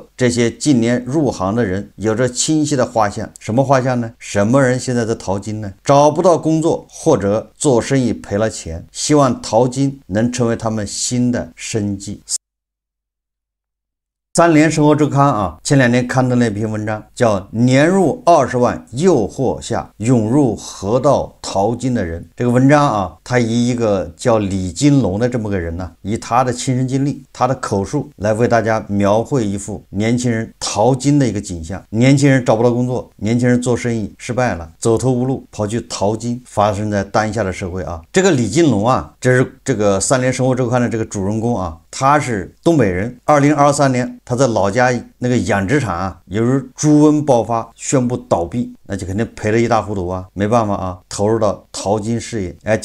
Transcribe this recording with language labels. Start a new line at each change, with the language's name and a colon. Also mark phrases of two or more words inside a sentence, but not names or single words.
Chinese: 這些近年入行的人有着清晰的畫像。什麼畫像呢？什麼人現在在淘金呢？找不到工作或者做生意賠了錢，希望淘金能成為他們新的生計。三联生活周刊前2年刊登了一篇文章，叫年入20萬誘惑下湧入河道淘金的人。這個文章他以一個叫李金龍的這麼個人以他的親身經歷，他的口述來為大家描繪一幅年輕人淘金的一個景象。年輕人找不到工作，年輕人做生意失敗了，走投無路，跑去淘金，發生在當下的社會這個李金龍這是這個三聯生活周刊的這個主人公他是東北人。2023年他在老家那個養殖場由於豬瘟爆發宣布倒閉，那就肯定賠了一塌糊塗沒辦法投入到淘金事業。